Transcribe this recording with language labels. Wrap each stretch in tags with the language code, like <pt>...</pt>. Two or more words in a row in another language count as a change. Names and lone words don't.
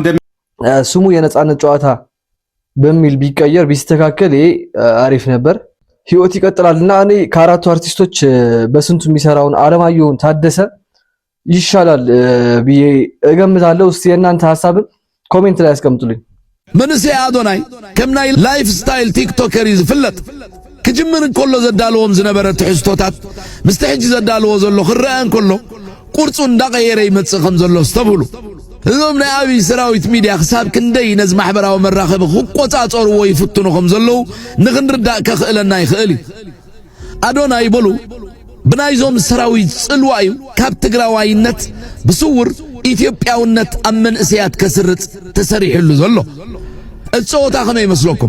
<am>ስሙ የነጻነት ጨዋታ በሚል ቢቀየር ቢስተካከል አሪፍ ነበር። ህይወት ይቀጥላልና እኔ ከአራቱ አርቲስቶች በስንቱ የሚሰራውን አለማየሁን ታደሰ ይሻላል ብዬ እገምታለሁ። እስቲ የእናንተ ሐሳብን ኮሜንት ላይ አስቀምጡልኝ።</am> <ti>መንሴ አዶናይ ከምናይ</ti> <en>life style TikToker</en> <ti>ይዝፍለጥ ክጅምን እንኮሎ ዘዳለዎም ዝነበረ ትሕዝቶታት ምስቲ ሕጂ ዘዳለዎ ዘሎ ክረአን እንኮሎ ቁርጹ እንዳቀየረ ይመጽእ ከም ዘሎ ዝተብህሉ እዞም ናይ ዓብይ ሰራዊት ሚድያ ክሳብ ክንደይ ነዚ ማሕበራዊ መራኸቢ ክቆጻጸርዎ ይፍትኑ ከም ዘለው ንኽንርዳእ ከኽእለና ይኽእል እዩ። አዶናይ በሉ ብናይዞም ሰራዊት ጽልዋ እዩ ካብ ትግራዋይነት ብስውር ኢትዮጵያውነት ኣብ መንእሰያት ከስርጽ ተሰሪሕሉ ዘሎ እጾታ ከመይ ይመስለኩም?</ti>